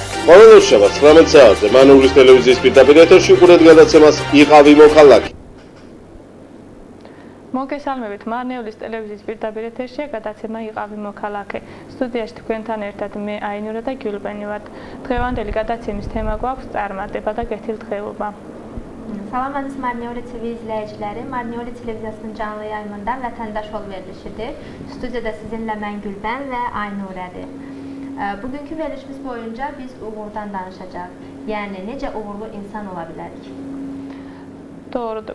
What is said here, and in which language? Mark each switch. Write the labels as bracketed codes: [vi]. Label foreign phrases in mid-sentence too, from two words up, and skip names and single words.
[ka] ყოველ შაბათს 19 საათზე მანულის ტელევიზიის პირდაპირ ეთერში უყურებთ გადაცემას იყავი მოქალაქე. მოგესალმებით, მარნეულის ტელევიზიის პირდაპირ ეთერშია გადაცემა იყავი მოქალაქე. სტუდიაში თქვენთან ერთად მე აინურა და გიულბენი ვართ. დღევანდელი გადაცემის თემა გვაქვს წარმატება და კეთილდღეობა. [az] Salamadınız Marnეული TV izləyiciləri. Marnეული televiziyasının canlı yayımından vətəndaş verilişidir. Studiyada sizinlə mən Gülbən və Aynurədir. Bugünkü verilişimiz boyunca biz uğurdan danışacağıq. Yəni necə uğurlu insan ola bilərik? Doğrudur.